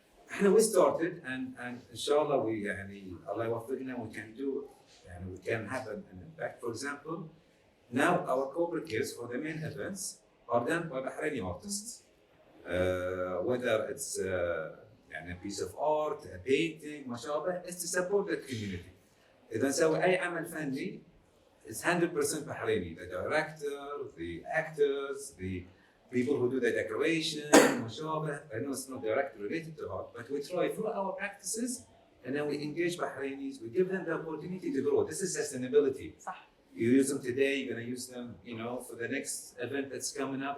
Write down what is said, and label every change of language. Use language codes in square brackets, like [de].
[en] احنا we started and inshallah we يعني [ar] الله يوفقنا, [en] we can do يعني we can have an impact. For example, now our corporate gifts for the main events are done by Bahraini artists. Whether it's يعني a piece of art, a painting, [ar] ما شابه, [en] it's to support that community. [ar] إذا نسوي أي عمل فني, [en] it's 100% Bahraini. The director, the actors, the people who do the decoration, [ar] ما شابه. [en] I know it's not directly related to art, but we try through our practices, and then we engage Bahrainis. We give them the opportunity to grow. This is sustainability. [ar] صح. [en] You use them today, you're going to use them, for the next event that's coming up.